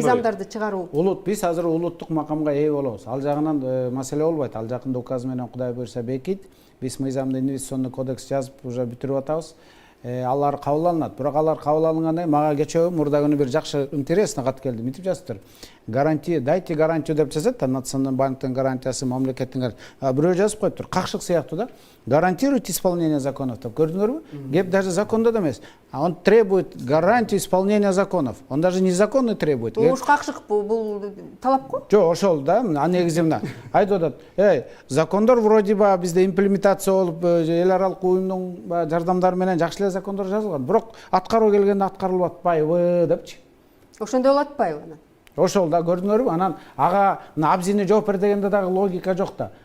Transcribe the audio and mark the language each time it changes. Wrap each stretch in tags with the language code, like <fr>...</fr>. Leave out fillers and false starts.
<ky>Мыйзамдарды чыгаруу. Биз азыр улуттук макамга ээ болобуз. Ал жагынан маселе болбойт. Ал жакында указ менен Кудай буйрса бекит. Биз мыйзамды инвестиционный кодекс жазып уже бүтүрүп атабыз. Алар кабыл алынат. Бирок алар кабыл алынгандан мага кечээ мурда күнү бир жакшы интересный кат келди. Мынтип жазыптыр. Гарантия,</ky> <ru>дайте гарантию</ru> <ky>деп жазат. Национальный банктын гарантиясы, мамлекеттин гарантиясы. Бирөө жазып коюптур. Какшык сыяктуу да.</ky> <ru>Гарантирует исполнение законов</ru> <ky>деп. Көрдүңөрбү? Кеп даже закондо да эмес.</ky> <ru>Он требует гарантию исполнения законов. Он даже незаконный требует.</ru> <ky>Уж какшык бул талап го? Жок, ошол да. А негизи мына айтып атат. Закондор вроде бы бизде имплементация болуп, эл аралык уюмдун жардамдары менен жакшы эле закондор жазылган. Бирок аткаруу келгенде аткарылып атпайбы депчи. Ошондой болуп атпайбы анан? Ошол да, көрдүңөрбү? Анан ага абзине жооп бер дегенде дагы логика жок да.</ky>